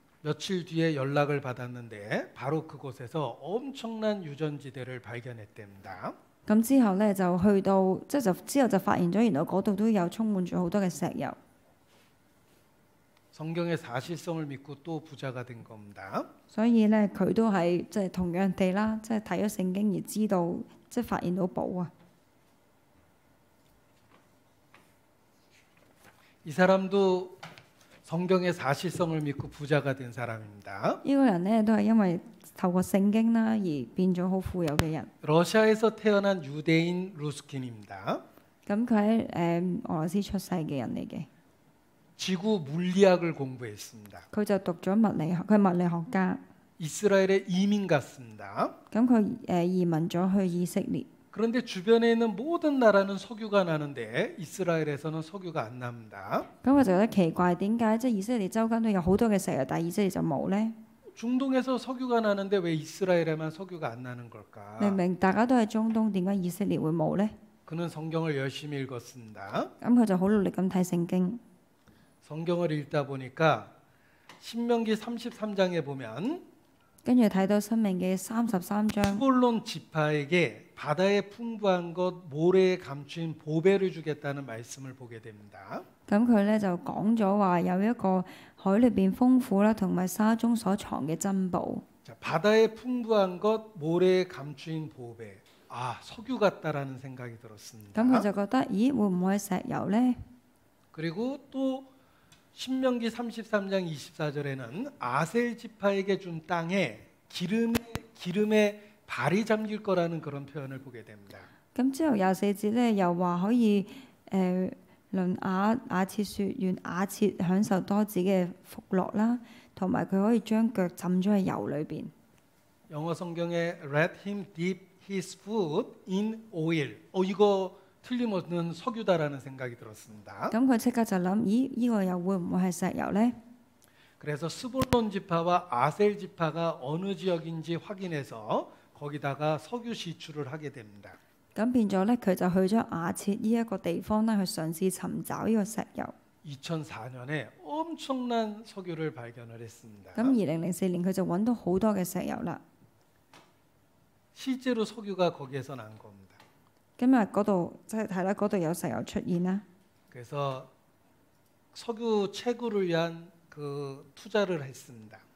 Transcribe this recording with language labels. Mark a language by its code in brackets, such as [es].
[ko] 며칠 뒤에 연락을 받았는데 바로 그곳에서 엄청난 유전지대를 발견했답니다. [yue] 咁之後咧就去到即係就之後就發現咗原來嗰度都有充滿咗好多嘅石油。 [ko] 성경의 사실성을 믿고 또 부자가 된 겁니다. [yue] 所以咧佢都係即係同樣地啦，即係睇咗聖經而知道，即係發現到寶啊！ [ko] 이 사람도 성경의 사실성을 믿고 부자가 된 사람입니다. [yue] 呢個人咧都係因為透過聖經啦而變咗好富有嘅人。 [ko] 러시아에서 태어난 유대인 루스킨입니다. [yue] 咁佢喺俄羅斯出世嘅人嚟嘅， [ko] 지구 물리학을 공부했습니다. [yue] 佢就讀咗物理學，佢係物理學家。 [ko] 이스라엘에 이민 갔습니다. [yue] 咁佢移民咗去以色列。 [ko] 그런데 주변에 있는 모든 나라는 석유가 나는데 이스라엘에서는 석유가 안 납니다. [yue] 咁佢就覺得奇怪，點解即係以色列周間都有好多嘅石油，但係以色列就冇呢？ [ko] 중동에서 석유가 나는데 왜 이스라엘에만 석유가 안 나는 걸까? [yue] 明明大家都係中東，點解以色列會冇呢？ [ko] 그는 성경을 열심히 읽었습니다. [yue] 咁佢就好努力咁睇聖經。 [ko] 성경을 읽다 보니까 신명기 33장에 보면 [yue] 跟住睇到申命記33章， [ko] 스볼론 지파에게 바다에 풍부한 것 모래에 감춘 보배를 주겠다는 말씀을 보게 됩니다. [yue] 咁佢咧就講咗話有一個海裏邊豐富啦，同埋沙中所藏嘅珍寶。 [ko] 자, 바다에 풍부한 것 모래에 감춘 보배. 아, 석유 같다라는 생각이 [yue] 咁佢 [ko] 들었습니다. [yue] 就覺得，咦，會唔會係石油呢？ [ko] 그리고 또 신명기 33장 24절에는 아셀 지파에게 준 땅에 기름에 발이 잠길 거라는 그런 표현을 보게 됩니다. [yue] 咁之後24節咧又話可以論雅切説，願雅切享受多子嘅福樂啦，同埋佢可以將腳浸咗喺油裏邊。 [ko] 영어 성경에 [en] let him dip his foot in oil. [ko] 이거 틀림없는 석유다라는 생각이 들었습니다. [yue] 咁佢即刻就諗，咦，呢個又會唔會係石油呢？ [ko] 그래서 스볼론 지파와 아셀 지파가 어느 지역인지 확인해서 거기다가 석유 시추를 하게 됩니다. [yue] 咁變咗咧，佢就去咗雅切呢一個地方咧，去嘗試尋找呢個石油。 [ko] 2004년에 엄청난 석유를 발견을 했습니다. [yue] 咁2004年佢就揾到好多嘅石油啦。 [ko] 실제로 석유가 거기에서 난 겁니다. [yue] 今日嗰度即係睇啦，嗰度有石油出現啦。 [ko] 그래서 석유 채굴을 위한 그 투자를 했습니다.